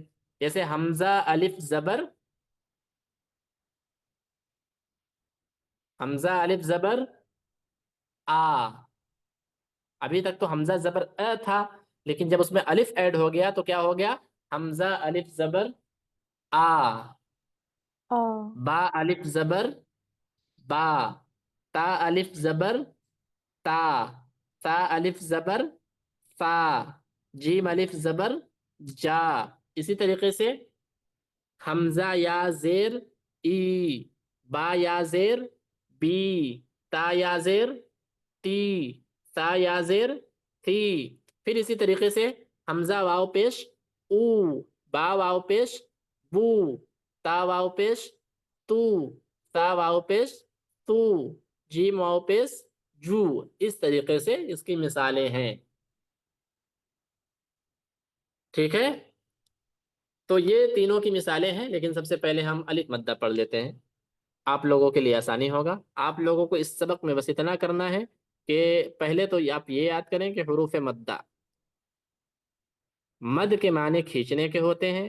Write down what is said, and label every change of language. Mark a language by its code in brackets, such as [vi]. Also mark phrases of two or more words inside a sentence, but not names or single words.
[ur] جیسے حمزہ الف زبر، حمزہ الف زبر آ. ابھی تک تو حمزہ زبر تھا، لیکن جب اس میں الف ایڈ ہو گیا تو کیا ہو گیا؟ حمزہ الف زبر آ. با الف زبر با. تا الف زبر تا. تا الف زبر فا. جیم الف زبر جا. اسی طریقے سے حمزہ یا زیر ای. با یا زیر بی. تا یا زیر تی. تا یا زیر تھی. پھر اسی طریقے سے حمزہ واو پیش او. با واو پیش بو. تا واو پیش تو. تا واو پیش تو. جیم واو پیش جو. اس طریقے سے اس کی مثالیں ہیں. ٹھیک ہے؟ تو یہ تینوں کی مثالیں ہیں، لیکن سب سے پہلے ہم الف مدہ پڑھ لیتے ہیں. آپ لوگوں کے لیے آسانی ہوگا. آپ لوگوں کو اس سبق میں بس اتنا کرنا ہے کہ پہلے تو آپ یہ یاد کریں کہ حروف مدہ مد کے معنی کھینچنے کے ہوتے ہیں.